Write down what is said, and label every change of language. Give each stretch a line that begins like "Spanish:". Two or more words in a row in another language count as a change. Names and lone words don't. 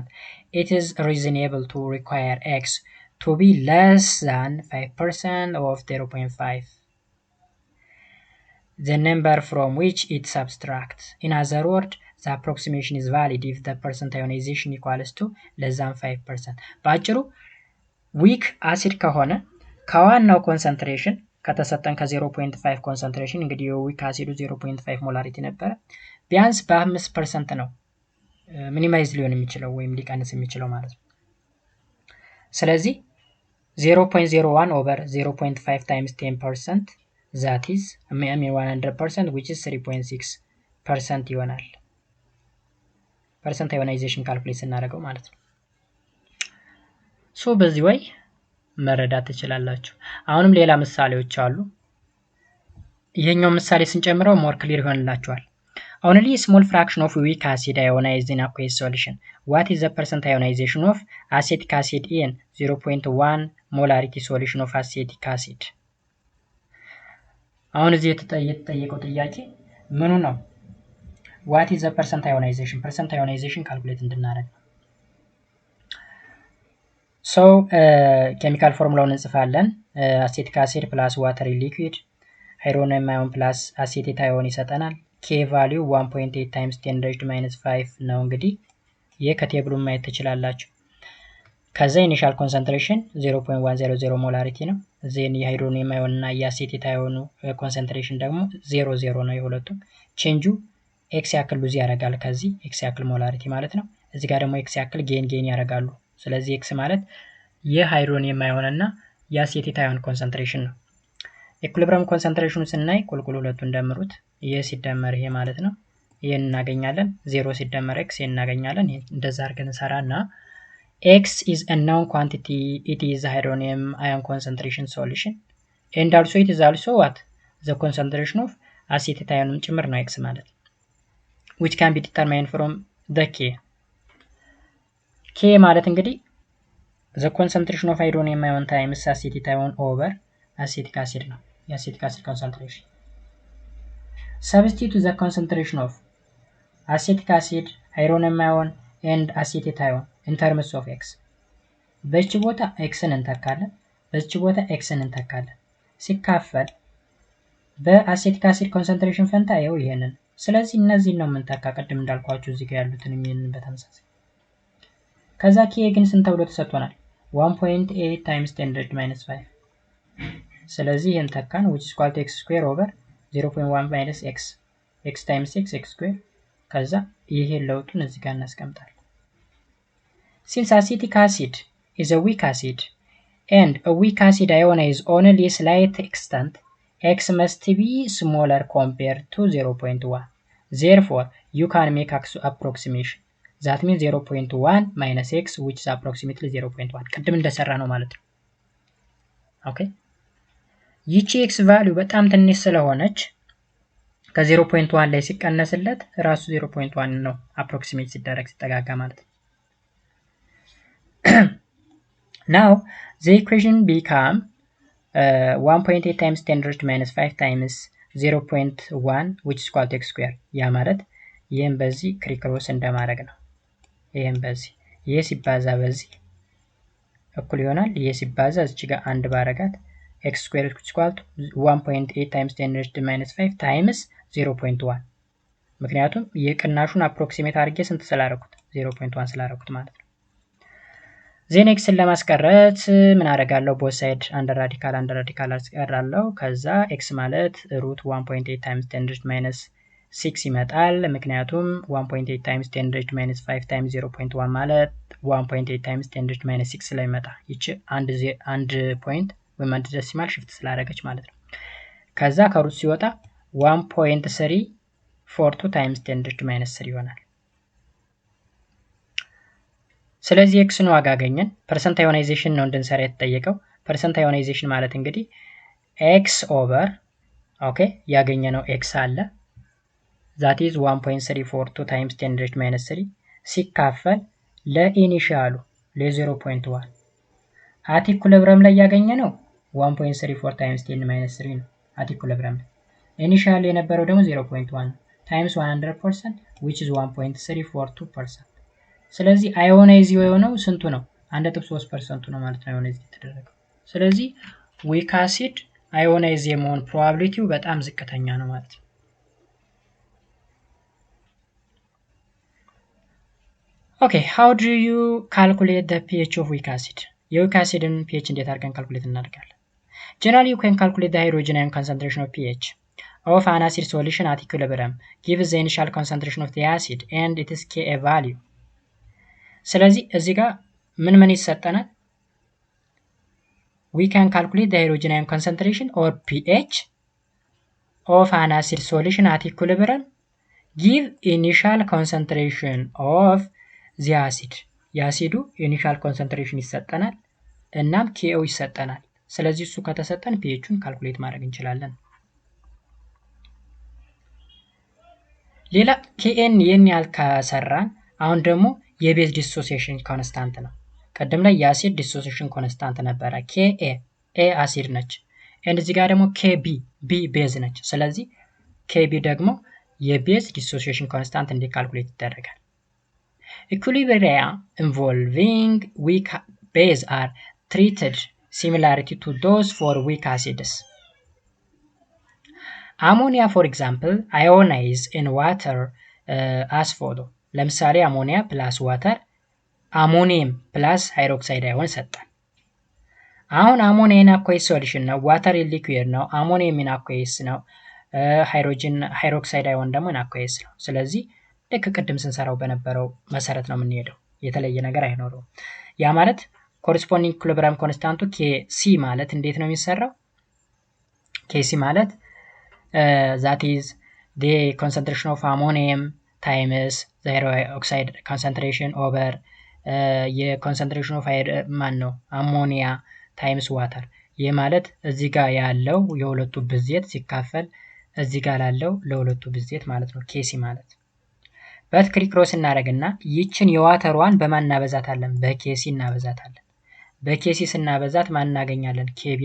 English: It is reasonable to require x to be less than 5% of 0.5. the number from which it subtracts. In other words, the approximation is valid if the percent ionization equals to less than 5%.
Amharic: በአጭሩ
English: weak acid
Amharic: ከሆነ ከዋናው ኮንሰንትሬሽን ከተሰጠን ከ0.5 ኮንሰንትሬሽን እንግዲህ የዊክ አሲዱ 0.5 ሞላሪቲ ነበረ ቢያንስ በ5% ነው ሚኒማይዝ ሊሆን የሚችለው ወይም ሊቀንስ የሚችለው ማለት ነው። ስለዚህ
English: 0.01 over 0.5 times 10% that is 100% which is 3.6%
Amharic: ይሆናል።
English: percent ionization calculate
Amharic: እናደርገው ማለት ነው። ሶ በዚህ ወይ መረዳት ትችላላችሁ። አሁንም ሌላ ምሳሌዎች አሉ። ይሄኛው ምሳሌ ስንጨምረው
English: more clear
Amharic: ይሆንላችኋል።
English: Only a small fraction of weak acid ionized in aqueous solution. What is the percent ionization of acetic acid in 0.1 molarity solution of acetic acid?
Amharic: አሁን እዚህ የተጠየቀው ጥያቄ ምኑ ነው?
English: What is the percent ionization? Percent ionization calculate
Amharic: እንድናደርግ ነው።
English: So chemical formula
Amharic: እንጽፋለን።
English: acetic acid plus water in liquid hydrogen ion plus acetate ion
Amharic: ይሰጠናል።
English: k value 1.8 times 10 raised to minus 5
Amharic: ነው። እንግዲህ ይሄ ከቴብሉን ማየት ትችላላችሁ። ከዛ ኢኒሻል ኮንሰንትሬሽን 0.100 ሞላሪቲ ነው። ዜን የሃይድሮኒየም አዮን እና የአሴቴት አዮኑ ኮንሰንትሬሽን ደግሞ 0.0 ነው የሁለቱም። ቼንጁ ኤክስ ያክል ሉዝ ያደርጋል ከዚህ ኤክስ ያክል ሞላሪቲ ማለት ነው። እዚህ ጋር ደግሞ ኤክስ ያክል ጌን ያደርጋሉ። ስለዚህ ኤክስ ማለት የሃይድሮኒየም አዮን እና የአሴቴት አዮን ኮንሰንትሬሽን ነው።
English: equilibrium concentration
Amharic: ስናይ ቁልቁል ሁለቱን ደምሩት ይሄ ሲደመር ይሄ ማለት ነው። ይሄን እናገኛለን 0 ሲደመር ኤክስ ይሄን እናገኛለን። እንደዛ አድርገን እንሰራና
English: x is a known quantity, it is hydronium ion concentration solution and also it is also what the concentration of acetate ion
Amharic: ጭምር ነው
English: x ማለት which can be determined from the k
Amharic: ማለት እንግዲህ
English: the concentration of hydronium ion times acetate ion over acetic acid ነው የacetic acid concentration. Substitute the concentration of acetic acid, hydronium ion and acetate ion in terms of x.
Amharic: በዚህ ቦታ xን እንተካለን በዚህ ቦታ xን እንተካለን ሲካፈል በአሴቲክ አሲድ ኮንሰንትሬሽን ፈንታ ይሄው ይሄንን ስለዚህ እነዚህን ነው የምንተካ ቀደም እንዳልኳችሁ እዚህ ጋር ያሉትን የሚልን በተመሳሳይ ከዛ ኬ ግን ስንት ተብሎ ተሰጥቶናል
English: 1.8 times 10 minus 5
Amharic: ስለዚህ ይሄን ተካን
English: which is equal to x square over 0.1 minus x x times x x square
Amharic: ከዛ ይሄን ለውጡን እዚህ ጋር እናስቀምጣለን
English: since acetic acid is a weak acid and a weak acid ionize only a slight extent x must be smaller compared to 0.1 therefore you can make approximation that means 0.1 minus x which is approximately 0.1
Amharic: ቅድም እንደሰራ ነው ማለት ነው ኦኬ ይቺ
English: x value
Amharic: በጣም ትንሽ ስለሆነች ከ0.1 ላይ ሲቀነስለት ራሱ 0.1 ነው
English: approximate
Amharic: ሲደረግ ሲጠጋጋ ማለት ነው
English: now the equation become 1.8 times 10 raised to minus 5 times 0.1 which is equal to x square
Amharic: ያ ማለት ይሄን በዚህ ክሪክሮስ እንደማድረግ ነው ይሄን በዚህ ይሄ ሲባዛ በዚህ እኩል ይሆናል ይሄ ሲባዛ እዚህ ጋር አንድ ባረጋት
English: x square which is equal to 1.8 times 10 raised to minus 5 times 0.1
Amharic: ምክንያቱም የቅናሹን አፕሮክሲሜት አድርጌ ስንት ስላደረኩት 0.1 ስላደረኩት ማለት ነው ዜን x ለማስቀረት ምን አደርጋለሁ
English: both side under radical
Amharic: አስቀራለሁ ከዛ x ማለት ሩት
English: 1.8 times 10 raised to minus 6
Amharic: ይመጣል ምክንያቱም
English: 1.8 times 10 raised to minus 5 times 0.1
Amharic: ማለት
English: 1.8 times 10 raised to minus 6
Amharic: ላይ መጣ ይቺ አንድ ፖይንት ወይም አንድ
English: decimal shift
Amharic: ስላደረገች ማለት ነው ከዛ ከሩት ሲወጣ
English: 1.342 times 10 raised to minus 3
Amharic: ይሆናል ስለዚህ x ነው አጋገኘን
English: percent ionization
Amharic: ነው እንድንሰራ የተጠየቀው
English: percent ionization
Amharic: ማለት እንግዲህ
English: x over
Amharic: ኦኬ ያገኘነው x አለ
English: that is 1.342 times 10 raised to minus 3
Amharic: ሲካፈል ለኢኒሺያሉ ለ0.1 አት ኢኩሊብሪየም ላይ ያገኘነው
English: 1.34 times 10 minus 3
Amharic: ነው
English: at equilibrium initial
Amharic: የነበረው ደግሞ
English: 0.1 times 100% which is 1.342%
Amharic: ስለዚህ አዮናይዝ የሆነው ስንቱ ነው 1.3% ነው ማለት ነው አዮናይዝ የተደረገው ስለዚህ
English: weak acid ionize
Amharic: የመሆን ፕሮባቢሊቲው በጣም ዝቅተኛ ነው ማለት ነው
English: Okay, how do you calculate the pH of weak acid?
Amharic: የዊክ አሲድን pH እንዴት አድርገን ካልኩሌት እናደርጋለን?
English: Generally, you can calculate the hydrogen ion concentration of pH of an acid solution at equilibrium, gives the initial concentration of the acid and its Ka value.
Amharic: ስለዚህ እዚህ ጋር ምን ይሰጠናል?
English: We can calculate the hydrogen ion concentration or pH of an acid solution at equilibrium, give initial concentration of the acid.
Amharic: የአሲዱ ኢኒሻል ኮንሰንትሬሽን ይሰጠናል እናም KO ይሰጠናል ስለዚህ እሱ ከተሰጠን pHን ካልኩሌት ማድረግ እንችላለን ሌላ Kn የን ያልካሰራን አሁን ደግሞ የቤዝ
English: dissociation constant
Amharic: ነው ቀደም ላይ የአሲድ
English: dissociation constant
Amharic: ነበረ Ka A አሲድ ነች and እዚህ ጋር ደግሞ Kb B ቤዝ ነች ስለዚህ Kb ደግሞ የቤዝ
English: dissociation constant
Amharic: እንዴት ካልኩሌት ይደረጋል
English: Equilibria involving weak base are treated similarly to those for weak acids. Ammonia, for example, ionize in water as follow. ለምሳሌ ammonia plus water, ammonium plus hydroxide ion ሰጠን። አሁን ammonia in aqueous solution ነው, water in liquid ነው, ammonium in aqueous ነው, hydroxide ion ደግሞ in aqueous ነው.
Amharic: ስለዚህ ልክ ቅድም ስንሰራው በነበረው መሰረት ነው የምንሄደው የተለየ ነገር አይኖርም ያ ማለት
English: corresponding equilibrium constant Kc
Amharic: ማለት እንዴት ነው የሚሰራው Kc ማለት
English: that is the concentration of ammonium times the hydroxide concentration over
Amharic: የኮንሰንትሬሽን
English: of ammonia times water
Amharic: ይሄ ማለት እዚህ ጋር ያለው የሁለቱ ብዜት ሲካፈል እዚህ ጋር ያለው ለሁለቱ ብዜት ማለት ነው Kc ማለት በትክሪክሮስ እናረግና ይችን የዋተሯን በማን እናበዛታለን በኬሲ እናበዛታለን በኬሲ ስናበዛት ማን እናገኛለን ኬቢን